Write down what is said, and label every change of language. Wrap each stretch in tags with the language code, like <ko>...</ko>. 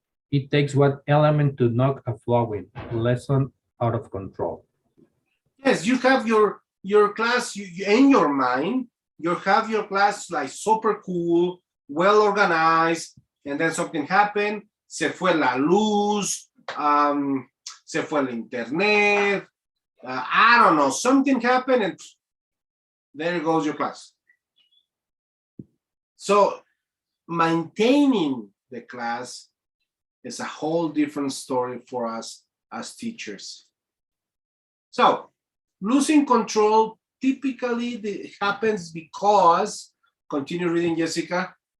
<en>It takes one element to knock a flowing lesson out of control. Yes, you have your class in your mind. You have your class like super cool, well organized, and then something happened.</en> <es>Se fue la luz, se fue el internet.</es> <en>I don't know, something happened, and there goes your class. So maintaining the class is a whole different story for us as teachers. So losing control typically happens because, continue reading, Jessica.</en>